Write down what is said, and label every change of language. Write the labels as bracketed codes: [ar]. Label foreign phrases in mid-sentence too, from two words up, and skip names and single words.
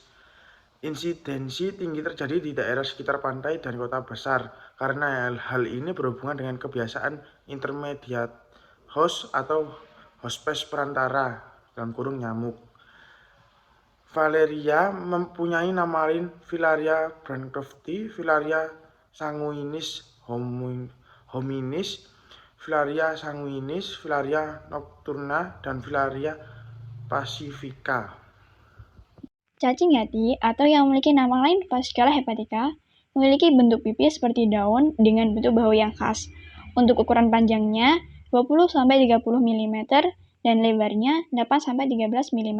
[id] Insidensi tinggi terjadi di daerah sekitar pantai dan kota besar, karena hal ini berhubungan dengan kebiasaan [en] intermediate host [id] atau hospes perantara (nyamuk). Filaria mempunyai nama lain Filaria bancrofti, Filaria sanguinis hominis, Filaria sanguinis, Filaria nocturna, dan Filaria pacifica. Cacing hati atau yang memiliki nama lain Fasciola hepatica memiliki bentuk pipi seperti daun dengan bentuk bahu yang khas. Untuk ukuran panjangnya 20-30 mm dan lebarnya 8-13 mm.